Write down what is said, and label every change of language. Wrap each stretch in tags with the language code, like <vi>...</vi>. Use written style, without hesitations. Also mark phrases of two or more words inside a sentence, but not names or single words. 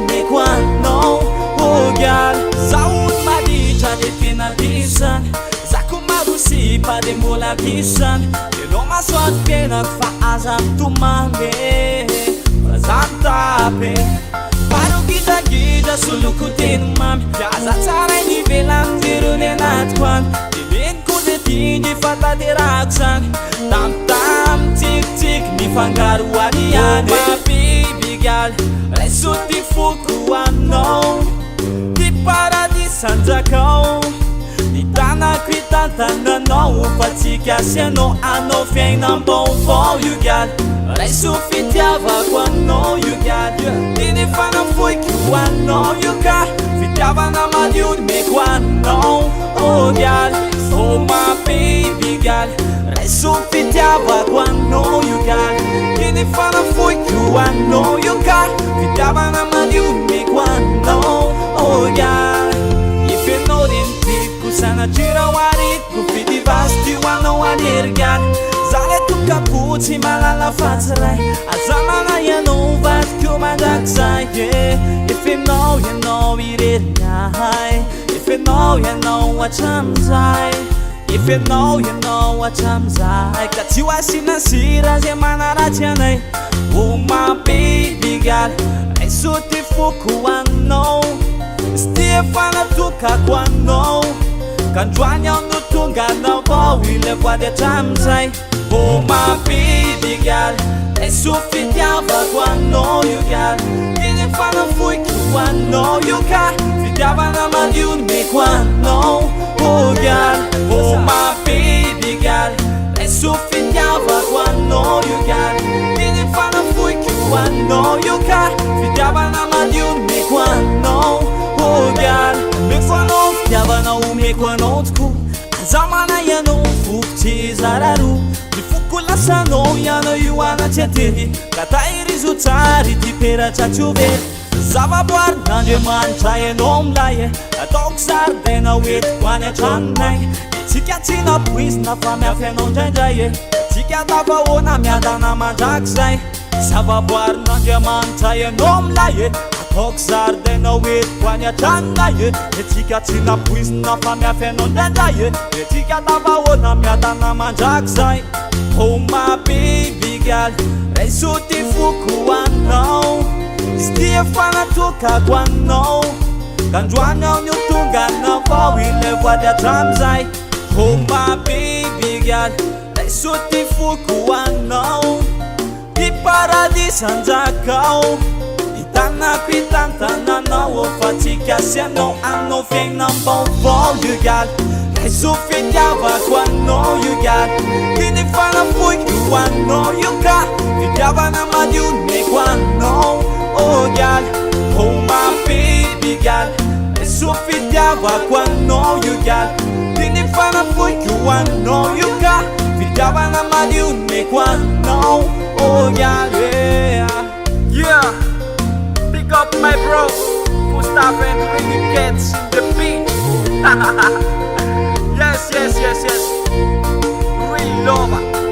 <mg>meko anao</mg> <en>Oh girl</en> <mg>Zaho maditra de tena disany Zako marosi pa de mbola kisany Enao masoady penako fa aza mitomany Zany tape Paro gidagida soloko teny mamy Piaza tsara ny velany zero ny anatiko any Tingy fataterako zany Tam-tam, tik-tik mifangaro any any</mg> <en>My baby girl</en> <mg>Reso ty foko anao Ty paradis anjakao Hitanako hitantananao Fa tsy gasy anao fiainam-baovao</mg> <en>you girl</en> <mg>Reso fitiavako anao</mg> <en>you girl</en> <mg>Tiny fanafoiko anao</mg> <en>you girl</en> <mg>Fitiavana madiony meko anao</mg> <en>oh girl Oh my baby girl</en> <mg>Reso fitiavako anao</mg> <en>you girl</en> <mg>Tiny fanafoiko anao</mg> <en>you girl</en> <mg>Fitiavana madiony meko anao</mg> <en>oh girl</en> <mg>Ifenao rentiko sanatira hoaritiko Fidivasty hoanao anery girl Zale tokapotsy malala fatsiray Aza manay anao vadiko mandrakizay Ifenao ianao irery ahay Ifenao ianao atramizay Ifenao ianao atramizay Ka tsy ho asina sira zay manaratsy anay</mg> <en>Oh my baby girl</en> <mg>Reso ty foko anao Sy ty efa natokako anao Ka androany aho no tonga anao vao ile voady atramizay</mg> <en>Oh my baby girl</en> <mg>Reso fitiavako anao</mg> <en>you girl</en> <mg>Tiny fanafoiko anao</mg> <en>you girl</en> <mg>Fitiavana madiony meko anao oh</mg> <en>girl Oh my baby girl</en> <mg>Reso fitiavako anao</mg> <en>you girl</en> <mg>Tiny fanafoiko anao</mg> <en>you girl</en> <mg>Fitiavana madiony meko anao</mg> <en>oh girl</en> <mg>Meko anao fitiavana meko anao tokoa Aza manay anao fokotsy zararo Foko lasanao ianao io anatsy atery Ka tahirizo tsara ity peratra tsy ho very Zavaboary n'Andriamanitra ianao milay Ataoko zaridaina hoentiko any antranonay Tsika tsy napoizina fa miafy anao ndraindray Tsika tafahoana miadana mandrakizay Zavaboary n'Andriamanitra ianao milay Ataoko zaridaina hoentiko any antranonay Tsika tsy napoizina fa miafy anao ndraindray Tsika tafahoana miadana mandrakizay</mg> <en>Oh my baby girl</en> <mg>Reso ty foko anao Sy ty efa natokako anao Ka androany aho no tonga anao vao ile voady atramizay</mg> <en>Oh my baby girl</en> <mg>Reso ty foko anao Ty paradis anjakao Hitanako hitantananao Fa tsy gasy anao fiainam-baovao</mg> <en>you girl</en> <mg>Reso fitiavako anao</mg> <en>you girl</en> <mg>Tiny fanafoiko anao</mg> <en>you girl</en> <mg>Fitiavana madiony meko anao</mg> <en>oh girl Oh my baby girl</en> <mg>Reso fitiavako anao</mg> <en>you girl</en> <mg>Tiny fanafoiko anao</mg> <en>you girl</en> <mg>Fitiavana madiony meko anao</mg> <en>oh girl yeah Pick up my bro Gustav and Ricky Gets in the beat Yes Real lover</en>